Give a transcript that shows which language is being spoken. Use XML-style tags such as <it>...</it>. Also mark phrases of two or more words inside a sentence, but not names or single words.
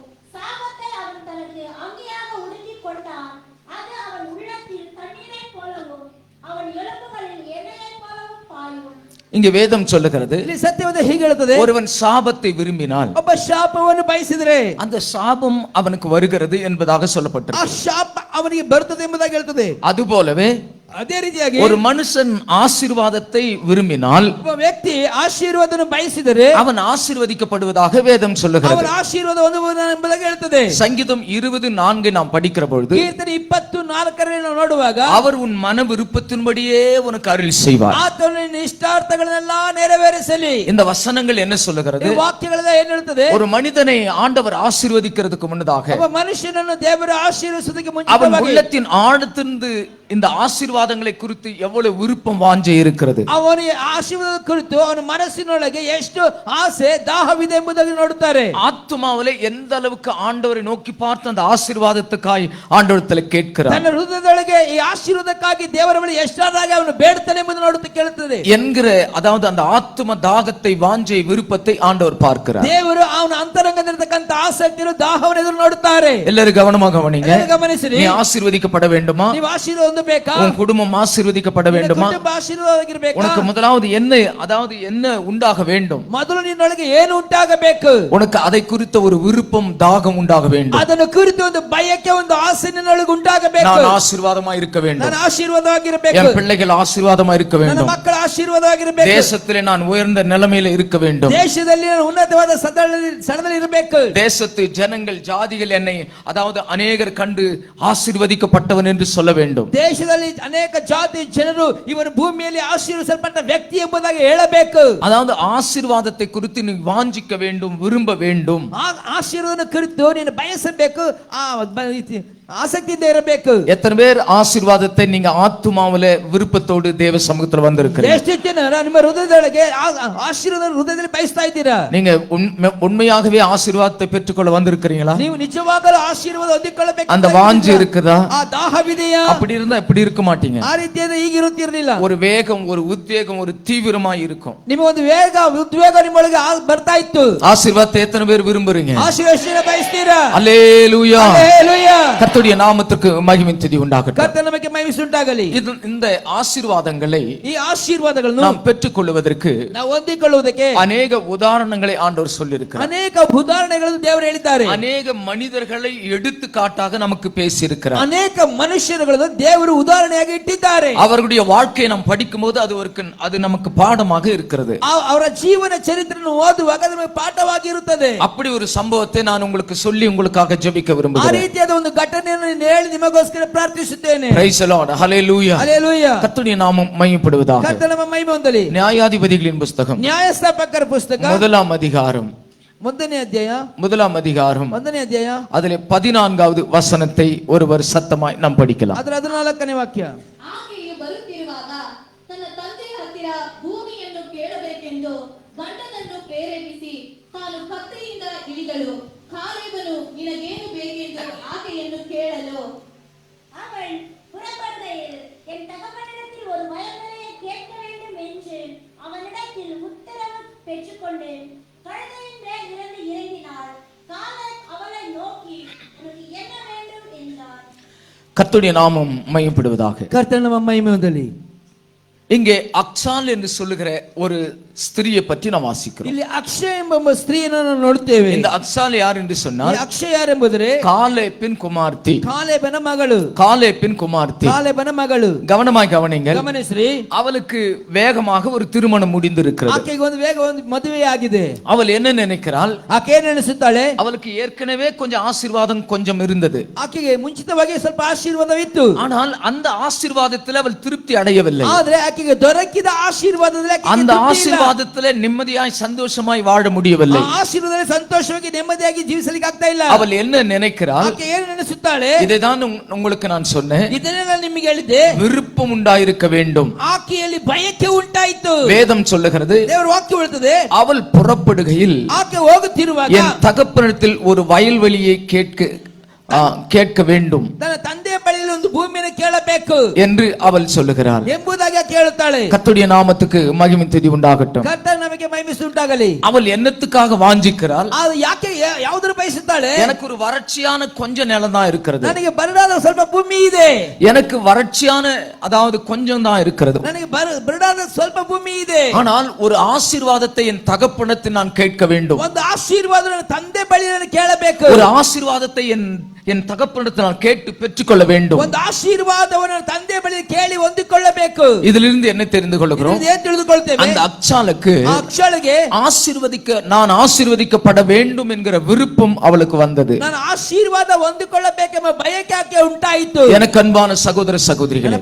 <ta>சாபத்தை அவன் தனக்கு அங்கியாக உடுத்திக் கொண்டான், அது அவன் உள்ளத்தில் தண்ணீரைப் போலவும் அவன் எலும்புகளில் எண்ணெயைப் போலவும் பாயும். இங்கே வேதம் சொல்லுகிறது,</ta> <kn>ಇಲ್ಲಿ ಸತ್ಯವಾದ ಹೀಗೆ ಹೇಳುತ್ತದೆ,</kn> <ta>ஒருவன் சாபத்தை விரும்பினால்</ta> <kn>ಒಬ್ಬ ಶಾಪವನ್ನು ಬಯಸಿದರೆ</kn> <ta>அந்த சாபம் அவனுக்கு வருகிறது என்பதாக</ta> <kn>ಆ</kn> <ta>சொல்லப்பட்டிருக்கு.</ta> <kn>ಶಾಪ ಅವನಿಗೆ ಬರುತ್ತದೆ ಎಂಬುದಾಗಿ ಹೇಳ್ತದೆ.</kn> <ta>அதுபோலவே</ta> <kn>ಅದೇ ರೀತಿಯಾಗಿ</kn> <ta>ஒரு மனுஷன் ஆசீர்வாதத்தை விரும்பினால்</ta> <kn>ಒಬ್ಬ ವ್ಯಕ್ತಿ ಆಶೀರ್ವಾದವನ್ನು ಬಯಸಿದರೆ</kn> <ta>அவன் ஆசீர்வதிக்கப்படுவதாக வேதம் சொல்லுகிறது.</ta> <kn>ಅವರ ಆಶೀರ್ವಾದ ಹೊಂದುವನು ಎಂಬುದಾಗಿ ಹೇಳ್ತದೆ.</kn> <ta>சங்கீதம் 24 நாம் படிக்கிற பொழுது</ta> <kn>ಕೀರ್ತನೆ 24ರಲ್ಲಿ ನಾವು ನೋಡುವಾಗ</kn> <ta>அவர் உன் மன விருப்பத்தின்படியே உனக்கு அருள் செய்வார்.</ta> <kn>ಆತನು ನಿನ್ನ ಇಷ್ಟಾರ್ಥಗಳನ್ನೆಲ್ಲ ನೆರವೇರಿಸಲಿ.</kn> <ta>இந்த வசனங்கள் என்ன சொல்லுகிறது?</ta> <kn>ಈ ವಾಕ್ಯಗಳೆಲ್ಲ ಏನು ಹೇಳ್ತದೆ?</kn> <ta>ஒரு மனிதனை ஆண்டவர் ஆசீர்வதிக்கிறதுக்கு முன்னதாக</ta> <kn>ಒಬ್ಬ ಮನುಷ್ಯನನ್ನು ದೇವರು ಆಶೀರ್ವದಿಸುವುದಕ್ಕೆ</kn> <ta>அவன்</ta> <kn>ಮುಂಚಿತವಾಗಿ</kn> <ta>உள்ளத்தின் ஆழத்திலிருந்து இந்த ஆசீர்வாதங்களை குறித்து எவ்வளவு விருப்பம் வாஞ்சை இருக்கிறது.</ta> <kn>ಅವನ ಆಶೀರ್ವಾದ ಕುರಿತು ಅವನ ಮನಸ್ಸಿನೊಳಗೆ ಎಷ್ಟು ಆಸೆ ದಾಹವಿದೆ ಎಂಬುದಾಗಿ ನೋಡುತ್ತಾರೆ.</kn> <ta>ஆத்துமாவிலே எந்த அளவுக்கு ஆண்டவரை நோக்கி பார்த்து அந்த ஆசீர்வாதத்துக்காய் ஆண்டவரத்தில் கேட்கிறார்</ta> <kn>ತನ್ನ ಹೃದಯದೊಳಗೆ ಈ ಆಶೀರ್ವಾದಕ್ಕಾಗಿ ದೇವರ ಬಳಿ ಎಷ್ಟಾದಾಗ ಅವನು ಬೇಡ್ತಾನೆ ಎಂಬುದನ್ನು ನೋಡುತ್ತಾ ಕೇಳುತ್ತದೆ</kn> <ta>என்கிற அதாவது அந்த ஆத்தும தாகத்தை வாஞ்சை விருப்பத்தை ஆண்டவர் பார்க்கிறார்.</ta> <kn>ದೇವರು ಅವನ ಅಂತರಂಗದಲ್ಲಿರತಕ್ಕಂತ ಆಸಕ್ತಿಯನ್ನು ದಾಹವನ್ನು ಎದುರು ನೋಡುತ್ತಾರೆ.</kn> <ta>எல்லாரும் கவனமாக கவனிங்க.</ta> <kn>ಗಮನಿಸಿರಿ.</kn> <ta>நீ ஆசீர்வதிக்கப்பட வேண்டுமா?</ta> <kn>ನೀವು ಆಶೀರ್ವಾದ ಹೊಂದಬೇಕಾ?</kn> <ta>உன் குடும்பம் ஆசீர்வதிக்கப்பட வேண்டுமா?</ta> <kn>ಕುಟುಂಬ ಆಶೀರ್ವಾದವಾಗಿರಬೇಕಾ?</kn> <ta>உனக்கு முதலாவது என்ன உண்டாக வேண்டும்?</ta> <kn>ಮೊದಲು ನಿನ್ನೊಳಗೆ ಏನು ಉಂಟಾಗಬೇಕು?</kn> <ta>உனக்கு அதை குறித்த ஒரு விருப்பம் தாகம் உண்டாக வேண்டும்.</ta> <kn>ಅದನ್ನು ಕುರಿತು ಒಂದು ಬಯಕೆ, ಒಂದು ಆಸೆ ನಿನ್ನೊಳಗೆ ಉಂಟಾಗಬೇಕು.</kn> <ta>நான் ஆசீர்வாதமா இருக்க வேண்டும்,</ta> <kn>ನಾನು ಆಶೀರ್ವಾದವಾಗಿರಬೇಕು,</kn> <ta>என் பிள்ளைகள் ஆசீர்வாதமா இருக்க</ta> <kn>ನನ್ನ</kn> <ta>வேண்டும்,</ta> <kn>ಮಕ್ಕಳ ಆಶೀರ್ವಾದವಾಗಿರಬೇಕು.</kn> <ta>தேசத்திலே நான் உயர்ந்த நிலைமையில இருக்க வேண்டும்.</ta> <kn>ದೇಶದಲ್ಲಿ ನಾನು ಉನ್ನತವಾದ ಸ್ಥಳದಲ್ಲಿ ಇರಬೇಕು.</kn> <ta>தேசத்து ஜனங்கள் ஜாதிகள் என்னை அதாவது அநேகர் கண்டு ஆசீர்வதிக்கப்பட்டவன் என்று சொல்ல வேண்டும்.</ta> <kn>ದೇಶದಲ್ಲಿ ಅನೇಕ ಜಾತಿ ಜನರು ಇವನು ಭೂಮಿಯಲ್ಲಿ ಆಶೀರ್ವದಿಸಲ್ಪಟ್ಟ ವ್ಯಕ್ತಿ ಎಂಬುದಾಗಿ ಹೇಳಬೇಕು.</kn> <ta>அதாவது ஆசீர்வாதத்தை குறித்து நீ வாஞ்சிக்க வேண்டும், விரும்ப வேண்டும்.</ta> <kn>ಆಶೀರ್ವಾದ ಕುರಿತು ನೀನು ಬಯಸಬೇಕು, ಆಸಕ್ತಿಯಿಂದ ಇರಬೇಕು.</kn> <ta>எத்தனை பேர் ஆசீர்வாதத்தை நீங்க ஆத்துமாவில விருப்பத்தோடு தேவ சமூகத்துல வந்திருக்கிறீங்க?</ta> <kn>ಎಷ್ಟು ಜನ ನಿಮ್ಮ ಹೃದಯದೊಳಗೆ ಆಶೀರ್ವಾದ ಹೃದಯದಲ್ಲಿ ಬಯಸ್ತಾ ಇದ್ದೀರಾ?</kn> <ta>நீங்க உண்மையாகவே ஆசீர்வாதத்தை பெற்றுக்கொள்ள வந்திருக்கிறீங்களா?</ta> <kn>ನೀವು ನಿಜವಾಗಲೂ ಆಶೀರ್ವಾದ ಹೊಂದಿಕೊಳ್ಳಬೇಕು</kn> <ta>அந்த வாஞ்சை இருக்குதா?</ta> <kn>ಆ ದಾಹವಿದೆಯಾ?</kn> <ta>அப்படி இருந்தா இப்படி இருக்க மாட்டீங்க.</ta> <kn>ಆ ರೀತಿಯಾದ ಈಗ ಇರುತ್ತಿರಲಿಲ್ಲ.</kn> <ta>ஒரு வேகம், ஒரு உத்வேகம், ஒரு தீவிரமாய் இருக்கும்.</ta> <kn>ನಿಮ್ಮ ಒಂದು ವೇಗ ಉದ್ವೇಗ ನಿಮ್ಮೊಳಗೆ ಬರ್ತಾ ಇತ್ತು.</kn> <ta>ஆசீர்வாதத்தை எத்தனை பேர் விரும்புறீங்க?</ta> <kn>ಆಶೀರ್ವಾದ ಬಯಸ್ತೀರಾ?</kn> <ta>அல்லேலூயா.</ta> <kn>ಹಲ್ಲೆಲೂಯಾ.</kn> <ta>கர்த்தருடைய நாமத்துக்கு மகிமை துதி உண்டாகட்டும்.</ta> <kn>ಕರ್ತನ ನಾಮಕ್ಕೆ ಮಹಿಮೆ ಉಂಟಾಗಲಿ.</kn> <ta>இந்த ஆசீர்வாதங்களை</ta> <kn>ಈ ಆಶೀರ್ವಾದಗಳನ್ನು</kn> <ta>நாம் பெற்றுக்கொள்வதற்கு</ta> <kn>ನಾವು ಹೊಂದಿಕೊಳ್ಳುವುದಕ್ಕೆ</kn> <ta>அநேக உதாரணங்களை ஆண்டவர் சொல்லியிருக்கிறார்.</ta> <kn>ಅನೇಕ ಉದಾಹರಣೆಗಳನ್ನು ದೇವರು ಹೇಳಿದ್ದಾರೆ.</kn> <ta>அநேக மனிதர்களை எடுத்துக்காட்டாக நமக்கு பேசியிருக்கிறார்.</ta> <kn>ಅನೇಕ ಮನುಷ್ಯರುಗಳನ್ನು ದೇವರು ಉದಾಹರಣೆಯಾಗಿ ಇಟ್ಟಿದ್ದಾರೆ.</kn> <ta>அவர்களுடைய வாழ்க்கையை நாம் படிக்கும்போது அது நமக்கு பாடமாக இருக்கிறது.</ta> <kn>ಅವರ ಜೀವನ ಚರಿತ್ರೆಯನ್ನು ಓದುವಾಗ ನಮಗೆ ಪಾಠವಾಗಿ ಇರುತ್ತದೆ.</kn> <ta>அப்படி ஒரு சம்பவத்தை நான் உங்களுக்கு சொல்லி உங்களுக்காக ஜெபிக்க</ta> <kn>ಆ</kn> <ta>விரும்புகிறேன்.</ta> <kn>ರೀತಿಯಾದ ಒಂದು ಘಟನೆಯನ್ನು ಹೇಳಿ ನಿಮಗೋಸ್ಕರ ಪ್ರಾರ್ಥಿಸುತ್ತೇನೆ.</kn> <en>Praise the Lord. Hallelujah.</en> <kn>ಹಲ್ಲೆಲೂಯಾ.</kn> <ta>கர்த்தருடைய நாமம் மகிமைப்படுவதாக.</ta> <kn>ಕರ್ತನ ನಾಮ ಮಹಿಮೆ ಹೊಂದಲಿ.</kn> <ta>நியாயாதிபதிகளின் புத்தகம்</ta> <kn>ನ್ಯಾಯಸ್ಥಾಪಕರ ಪುಸ್ತಕ</kn> <ta>முதலாம் அதிகாரம்</ta> <kn>ಮೊದಲನೇ ಅಧ್ಯಾಯ</kn> <ta>அதிலே 14வது வசனத்தை ஒருவர் சத்தமாய் நாம் படிக்கலாம்.</ta> <kn>ಅದರ 14ನೇ ವಾಕ್ಯ. ಆಕೆಯು ಬರುತ್ತಿರುವಾಗ ತನ್ನ ತಂದೆಯ ಹತ್ತಿರ ಭೂಮಿಯನ್ನು ಕೇಳಬೇಕೆಂದು ಗಂಡನನ್ನು ಪ್ರೇರೇಪಿಸಿ ತಾನು ಕತ್ತೆಯಿಂದ ಇಳಿದಳು. ಕಾಲೇಬನು ನಿನಗೇನು ಬೇಕೆಂದು ಆಕೆಯನ್ನು ಕೇಳಲು</kn> <ta>அவள் புறப்படுகையில் என் தகப்பனிடத்தில் ஒரு வயல்வெளியை கேட்க வேண்டும் என்று அவனிடத்தில் உத்தரவு பெற்றுக்கொண்டேன். கழுதையின் மேல் இருந்து இறங்கினாள். காலேப் அவளை நோக்கி உனக்கு என்ன வேண்டும் என்றார். கர்த்தருடைய நாமம் மகிமைப்படுவதாக.</ta> <kn>ಕರ್ತನ ನಾಮ ಮಹಿಮೆ ಹೊಂದಲಿ.</kn> <ta>இங்கே அக்சால் என்று சொல்லுகிற ஒரு ஸ்திரியை பற்றி நாம் வாசிக்கிறோம்.</ta> <kn>ಇಲ್ಲಿ ಅಕ್ಷಯ ಎಂಬ ಸ್ತ್ರೀಯನ್ನು ನಾವು ನೋಡುತ್ತೇವೆ.</kn> <ta>இந்த அக்சால் யார் என்று சொன்னால்</ta> <kn>ಅಕ್ಷಯ ಯಾರೆಂಬುದರೆ</kn> <ta>காலேபின் குமார்த்தி.</ta> <kn>ಕಾಲೇಬನ ಮಗಳು.</kn> <ta>காலேபின் குமார்த்தி.</ta> <kn>ಕಾಲೇಬನ ಮಗಳು.</kn> <ta>கவனமாய் கவனிங்கள்.</ta> <kn>ಗಮನಿಸ್ರಿ.</kn> <ta>அவளுக்கு வேகமாக ஒரு திருமணம் முடிந்திருக்கிறது.</ta> <kn>ಆಕೆಗೆ ಒಂದು ವೇಗ ಒಂದು ಮದುವೆ ಆಗಿದೆ.</kn> <ta>அவள் என்ன நினைக்கிறாள்?</ta> <kn>ಆಕೆ ಏನು ನೆನೆಸುತ್ತಾಳೆ?</kn> <ta>அவளுக்கு ஏற்கனவே கொஞ்சம் ஆசீர்வாதம் கொஞ்சம் இருந்தது.</ta> <kn>ಆಕೆಗೆ ಮುಂಚಿತವಾಗಿ ಸ್ವಲ್ಪ ಆಶೀರ್ವಾದವಿತ್ತು.</kn> <ta>ஆனால் அந்த ஆசீர்வாதத்தில் அவள் திருப்தி அடையவில்லை.</ta> <kn>ಆದರೆ ಆಕೆಗೆ ದೊರಕಿದ ಆಶೀರ್ವಾದದಲ್ಲಿ</kn> <ta>அந்த ஆசீர்வாதத்திலே நிம்மதியாய் சந்தோஷமாய் வாழ முடியவில்லை.</ta> <kn>ಆ ಆಶೀರ್ವಾದದಲ್ಲಿ ಸಂತೋಷವಾಗಿ ನೆಮ್ಮದಿಯಾಗಿ ಜೀವಿಸಲಿಕ್ಕೆ ಆಗ್ತಾ ಇಲ್ಲ.</kn> <ta>அவள் என்ன நினைக்கிறாள்?</ta> <kn>ಆಕೆ ಏನು ನೆನೆಸುತ್ತಾಳೆ?</kn> <ta>இதைதான் உங்களுக்கு நான் சொன்னேன்.</ta> <kn>ಇದನ್ನೇ ನಾನು ನಿಮಗೆ ಹೇಳಿದೆ.</kn> <ta>விருப்பம் உண்டாயிருக்க வேண்டும்.</ta> <kn>ಆಕೆಯಲ್ಲಿ ಬಯಕೆ ಉಂಟಾಯಿತು.</kn> <ta>வேதம் சொல்லுகிறது,</ta> <kn>ದೇವರ ವಾಕ್ಯ ಹೇಳುತ್ತದೆ,</kn> <ta>அவள் புறப்படுகையில்</ta> <kn>ಆಕೆ ಹೋಗುತ್ತಿರುವಾಗ</kn> <ta>என் தகப்பனிடத்தில் ஒரு வயல்வெளியை கேட்க வேண்டும்</ta> <kn>ತನ್ನ ತಂದೆಯ ಬಳಿಯಲ್ಲಿ ಒಂದು ಭೂಮಿಯನ್ನು ಕೇಳಬೇಕು</kn> <ta>என்று அவள் சொல்லுகிறாள்</ta> <kn>ಎಂಬುದಾಗಿ ಕೇಳುತ್ತಾಳೆ.</kn> <ta>கர்த்தருடைய நாமத்துக்கு மகிமை துதி உண்டாகட்டும்.</ta> <kn>ಕರ್ತನ ನಮಗೆ ಮಹಿಮೆ ಉಂಟಾಗಲಿ.</kn> <ta>அவள் என்னத்துக்காக வாஞ்சிக்கிறாள்?</ta> <kn>ಅದು ಯಾಕೆ ಯಾವುದರ ಬಯಸುತ್ತಾಳೆ?</kn> <ta>எனக்கு ஒரு வறட்சியான கொஞ்ச நிலம் தான் இருக்கிறது.</ta> <kn>ನನಗೆ ಬರಡಾದ ಸ್ವಲ್ಪ ಭೂಮಿ ಇದೆ.</kn> <ta>எனக்கு வறட்சியான அதாவது கொஞ்சம் தான் இருக்கிறது.</ta> <kn>ನನಗೆ ಬರಡಾದ ಸ್ವಲ್ಪ ಭೂಮಿ ಇದೆ.</kn> <ta>ஆனால் ஒரு ஆசீர்வாதத்தை என் தகப்பனிடத்தில் நான் கேட்க வேண்டும்.</ta> <kn>ಒಂದು ಆಶೀರ್ವಾದ ನನ್ನ ತಂದೆ ಬಳಿ ನಾನು ಕೇಳಬೇಕು.</kn> <ta>ஒரு ஆசீர்வாதத்தை என் தகப்பனிடத்தில் நான் கேட்டு பெற்றுக்கொள்ள வேண்டும்.</ta> <kn>ಒಂದು ಆಶೀರ್ವಾದವನ್ನು ತಂದೆ ಬಳಿ ಕೇಳಿ ಹೊಂದಿಕೊಳ್ಳಬೇಕು.</kn> <ta>இதிலிருந்து என்ன தெரிந்து கொள்கிறோம்?</ta> <kn>ಏನು ತಿಳಿದುಕೊಳ್ಳುತ್ತೇವೆ?</kn> <ta>அந்த அக்சாலுக்கு நான் ஆசீர்வதிக்கப்பட வேண்டும் என்கிற விருப்பம் அவளுக்கு வந்தது.</ta> <kn>ನಾನು ಆಶೀರ್ವಾದ ಹೊಂದಿಕೊಳ್ಳಬೇಕೆಂಬ ಬಯಕೆ ಆಕೆ ಉಂಟಾಯಿತು.</kn> <ta>எனக்கு அன்பான சகோதர சகோதரிகளே,</ta>